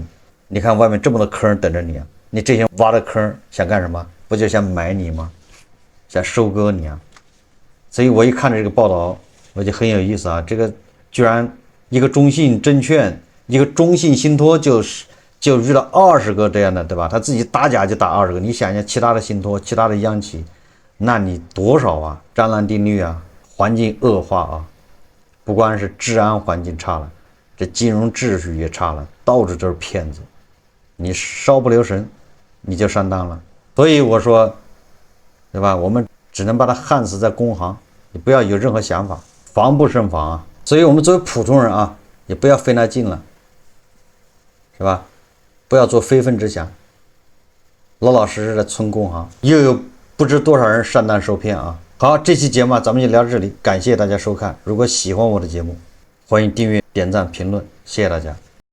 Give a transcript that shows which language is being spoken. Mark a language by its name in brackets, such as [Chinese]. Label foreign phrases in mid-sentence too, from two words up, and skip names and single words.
[Chinese] 你看外面這麼多坑等着你啊，你這些挖的坑想幹什麼？不就想買你嗎？想收割你啊！所以我一看這個報道，我就很有意思啊，這個居然一個中信證券，一個中信信託就遇到20個這樣的，對吧？他自己打假就打20個，你想想其他的信託、其他的央企，那你多少啊？張蘭定律啊，環境惡化啊，不光是治安環境差了，這金融秩序也差了，到處都是騙子，你稍不留神，你就上當了。所以我說，對吧？我們只能把它焊死在工行，你不要有任何想法，防不勝防啊。所以我們作為普通人啊，也不要費那勁了，是吧？不要做非分之想，老老實實的存工行，又有不知多少人上當受騙啊！好，這期節目咱們就聊到這裡，感謝大家收看。如果喜歡我的節目，歡迎訂閱、點讚、評論，謝謝大家。